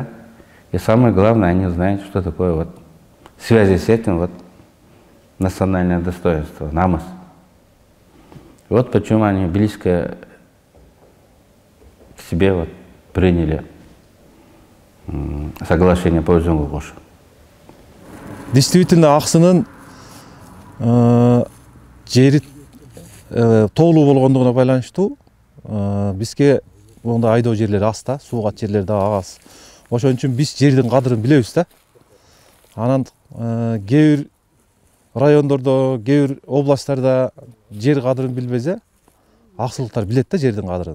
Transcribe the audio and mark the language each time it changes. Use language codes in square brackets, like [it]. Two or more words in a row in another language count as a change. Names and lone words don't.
[ru] И самое главное, они знают, что такое в связи с этим национальное достоинство, намыс. Вот почему они близко к себе приняли соглашение по Узунгугушу. Действительно, [ky] Аксынын жери тоолуу болгондугуна байланыштуу бизге онда айдоо жерлери аз да, сууга жерлери да аз. Ошон үчүн биз жердин кадырын билебиз да. Анан кээ бир райондордо, кээ бир областтарда жер кадырын билбесе, аксылыктар билет да жердин кадырын.